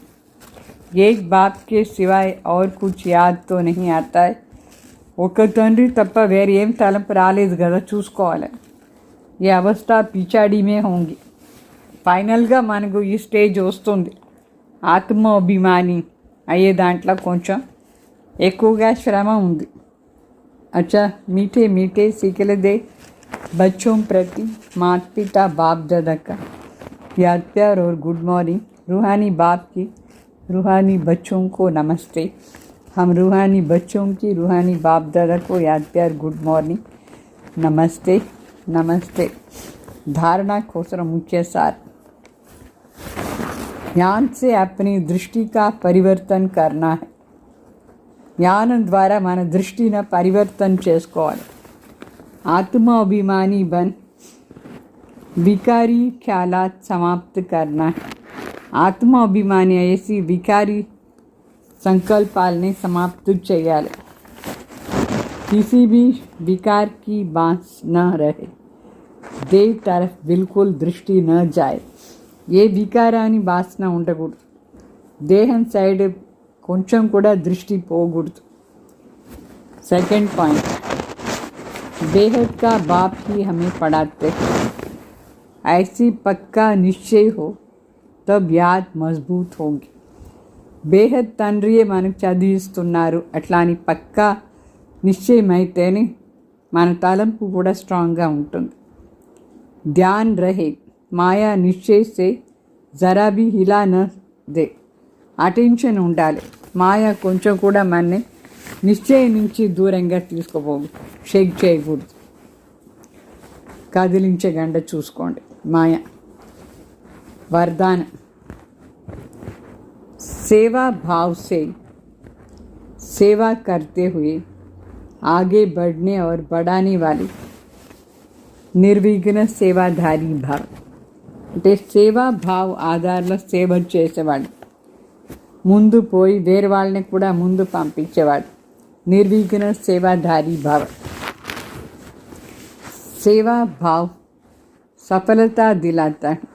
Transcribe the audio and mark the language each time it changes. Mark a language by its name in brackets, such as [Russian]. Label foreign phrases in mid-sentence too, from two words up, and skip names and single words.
[Hindi] एक बाप के सिवाय और कुछ याद तो नहीं आता है. [Telugu] ఒక తండ్రి తప్ప వేరే ఏం తలంపు రాలేదు కదా, చూసుకోవాలి. ఈ [Hindi] अवस्था पिछाड़ीमे होंगी. [Telugu] ఫైనల్గా మనకు ఈ స్టేజ్ వస్తుంది. ఆత్మ అభిమాని అయ్యే దాంట్లో కొంచెం ఎక్కువగా శ్రమ ఉంది. [Hindi] अच्छा मीठे मीठे सीखले दे बच्चों प्रति माता पिता बाप दादा का याद प्यार और [English] good morning. [Hindi] रूहानी बाप की रूहानी बच्चों को नमस्ते. हम रूहानी बच्चों की रूहानी बाप दादा को याद प्यार [English] good morning [Hindi] नमस्ते नमस्ते. धारणा कोसर मुख्य सार. ज्ञान से अपनी दृष्टि का परिवर्तन करना है. [Telugu] జ్ఞానం ద్వారా మన దృష్టిని పరివర్తన చేసుకోవాలి. [Hindi] आत्म अभिमानी बन विकारी ख्यालात समाप्त करना. [Telugu] ఆత్మ అభిమాని అయ్యేసి వికారీ సంకల్పాలని సమాప్తి చేయాలి. [Hindi] किसी भी विकार की बांस न रहे, देव तरफ बिल्कुल दृष्टि न जाए. [Telugu] ఏ వికారాన్ని వాసన ఉండకూడదు, దేహం సైడ్ కొంచెం కూడా దృష్టి పోకూడదు. [English] second point, [Hindi] बेहद का बाप ही हमें पढ़ाते हैं. ऐसी पक्का निश्चय हो तब याद मजबूत होगी. [Telugu] బేహద్ తండ్రియే మనకు చదివిస్తున్నారు అట్లా అని పక్కా నిశ్చయం అయితేనే మన తలంపు కూడా స్ట్రాంగ్గా ఉంటుంది. [Hindi] ध्यान रहे माया निश्चय से जरा भी हिला न दे. [Telugu] అటెన్షన్ ఉండాలి. మాయ కొంచెం కూడా మనని నిశ్చయం నుంచి దూరంగా తీసుకోపోదు, షేక్ చేయకూడదు, కదిలించకుండా చూసుకోండి. [Hindi] మాయ वरदान. सेवा भाव से सेवा करते हुए आगे बढ़ने और बढ़ाने वाली निर्विघ्न सेवाधारी भाव. [Telugu] అంటే సేవా భావ్ ఆధారంలో సేవ చేసేవాడు, ముందు పోయి వేరే వాళ్ళని కూడా ముందు పంపించేవాడు. నిర్విఘ్న సేవాధారి భావ. [Hindi] सेवा भाव सफलता दिलाता है.